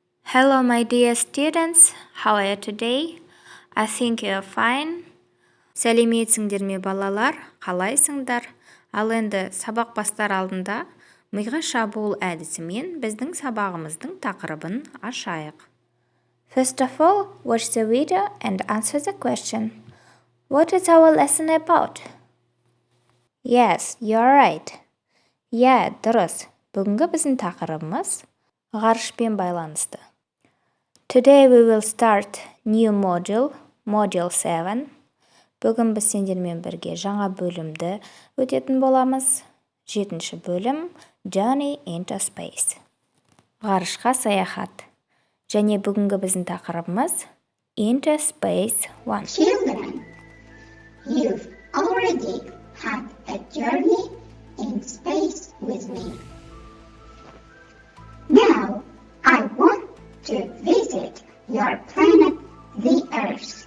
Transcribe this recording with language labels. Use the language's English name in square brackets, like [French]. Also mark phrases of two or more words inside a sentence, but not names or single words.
[English] Hello, my dear students. How are you today? I think you're fine. [Kazakh] Сәлеметсіңдер ме балалар? Қалайсыңдар? Ал енді сабақ бастар алдында миға шабуыл әдісімен біздің сабағымыздың тақырыбын ашайық. [English] First of all, watch the video and answer the question. What is our lesson about? Yes, you're right. Yeah, [Kazakh] дұрыс. Бүгінгі біздің тақырыбымыз ғарышпен байланысты. [English] Today we will start new module, module 7. [Kazakh] Бүгін біз сендермен бірге жаңа бөлімді өтетін боламыз. 7-ші бөлім [English] Journey into Space. [Kazakh] Ғарышқа саяхат. Және бүгінгі біздің тақырыбымыз [English] Into Space [Kazakh] 1. [English] Children, you've already had a journey in space with me. Now, I want to visit your planet, the Earth.